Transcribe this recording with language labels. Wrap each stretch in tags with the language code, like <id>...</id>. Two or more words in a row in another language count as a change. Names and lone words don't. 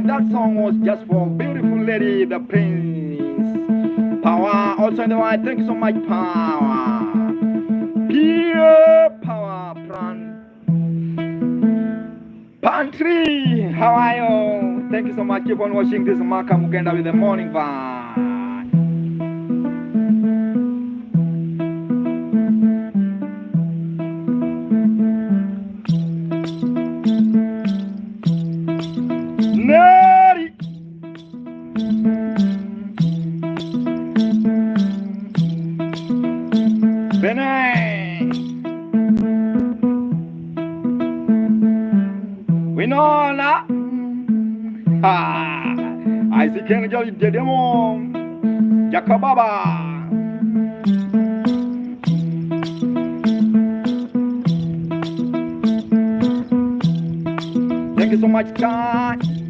<en>That song was just for beautiful lady, the Prince. Power, also in the right. Thank you so much, Power. Pure power, Pantry, how are you? Thank you so much. Keep on watching this Maka Mugenda with the morning vibe. Neri. Benay. Winona. I see Ken Jolly Dedemon. Jakababa. Thank you so much, God.</en>